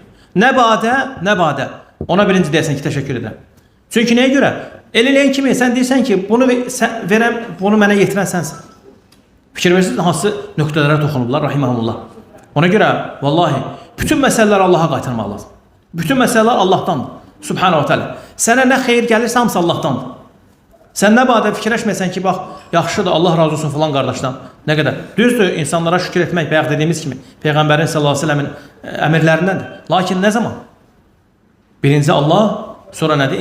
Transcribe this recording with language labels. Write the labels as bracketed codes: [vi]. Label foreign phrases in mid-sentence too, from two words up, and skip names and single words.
[az] Nə badə, ona birinci deyəsən ki, təşəkkür edirəm. Çünki nəyə görə? Eləyən kimi sən deyirsən ki, bunu verəm, bunu mənə yetirən sənsən. Fikir verirsiniz, hansı nöqtələrə toxunublar, rahiməhumullah. Ona görə, vallahi, bütün məsələlər Allaha qaytarmaq lazım. Bütün məsələlər Allahdandır, [ar] سبحانه وتعالى. [az] Sənə nə xeyir gəlirsə, hamısı Allahdandır. Sən nə barədə fikirləşməsən ki, bax, yaxşıdır, Allah razı olsun falan qardaşdan. Nə qədər? Düzdür, insanlara şükür etmək, bayaq dediyimiz kimi, Peyğəmbərin [ar] صلى الله عليه وسلم [az] əmrlərindəndir. Lakin nə zaman? Birinci Allah, sonra nədir?